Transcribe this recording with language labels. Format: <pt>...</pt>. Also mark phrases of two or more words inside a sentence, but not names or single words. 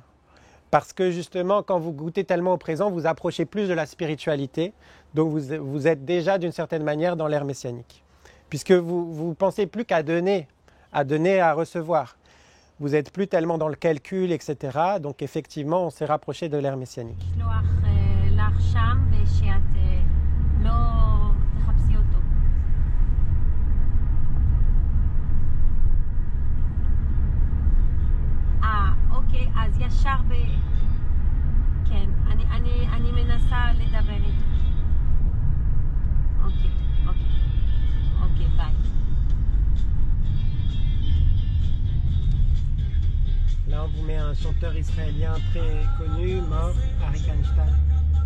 <fr>Parce que justement, quand vous goûtez tellement au présent, vous approchez plus de la spiritualité, donc vous êtes déjà d'une certaine manière dans l'ère messianique. Puisque vous pensez plus qu'à donner, à recevoir. Vous n'êtes plus tellement dans le calcul, etc. Donc effectivement, on s'est rapproché de l'ère messianique.</fr> <he>אז ישר כן, אני מנסה לדבר איתו. אוקיי, ביי.</he> <fr>Là, on vous met un chanteur israélien très connu, mort, Arik Einstein.</fr>